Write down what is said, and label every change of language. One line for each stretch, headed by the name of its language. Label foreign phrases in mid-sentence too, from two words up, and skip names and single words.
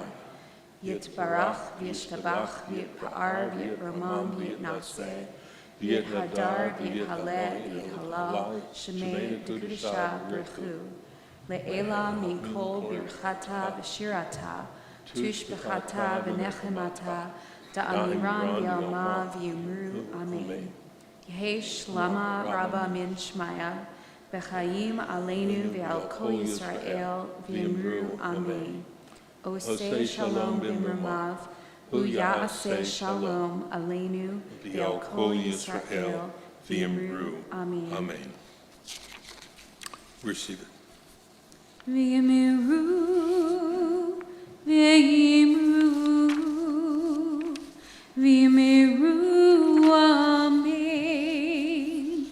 Aramaic: יתברך וישתבח ויתפאר ויתרומם ויתנשא ויתהדר ויתעלה ויתהלל שמיה וקדושא בריך לעילא מן כל ברכתא ושירתא תושבחתא ונחמתא דאמירן בעלמא ואמרו אמן. יהא שלמא רבא מן שמיא בחיים עלינו ועל כל ישראל ואמרו אמן.
Hebrew: עושה שלום במרומיו, ויעשה שלום עלינו ועל כל ישראל
Aramaic: ואמרו אמן.
English: Amen. Receive it.
Aramaic: ואמרו, ואמרו, ואמרו אמן.